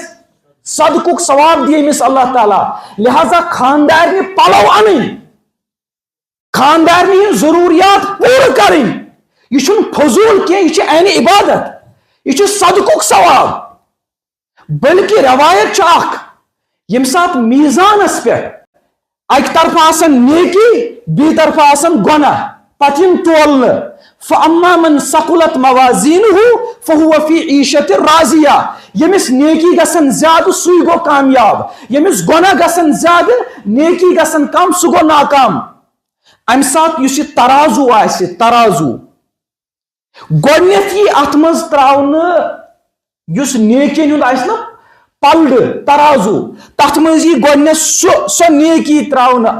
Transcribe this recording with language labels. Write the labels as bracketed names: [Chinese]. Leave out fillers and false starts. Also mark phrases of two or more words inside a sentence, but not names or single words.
[Kashmiri] صدقُک ثواب دی أمِس اللہ تعالیٰ. لہذا خاندارنہِ پلو انٕنۍ، خاندارنہِ ہٕنٛز ضروٗریات پوٗرٕ کرٕنۍ، یہ چھُنہٕ فضوٗل کینٛہہ، یہ چھُ عینہِ عبادت، یہ چھُ صدقُک ثواب. بلکہ روایت چھُ اکھ ییٚمہِ ساتہٕ میٖزانس پٮ۪ٹھ اکہِ طرفہٕ آسان نیکی بیٚیہِ طرفہٕ آسان گۄناہ پتہٕ یِم تولنہٕ، [Arabic] فَأَمَّا مَنْ ثَقُلَتْ مَوَازِينُهُ فَهُوَ فِي عِيشَةٍ رَاضِيَةٍ. [Kashmiri] ییٚمِس نیکی گژھن زیادٕ سُے گوٚو کامیاب، ییٚمِس گۄناہ گژھن زیادٕ نیکی گژھن کم سُہ گوٚو ناکام. امہِ ساتہٕ یُس یہِ ترازو آسہِ، ترازو گۄڈنیتھ یی اتھ منٛز تراونہٕ یُس نیکین ہُنٛد آسہِ نا پلڈٕ ترازو، تتھ منٛز یی گۄڈنیتھ سۄ نیکی تراونہٕ.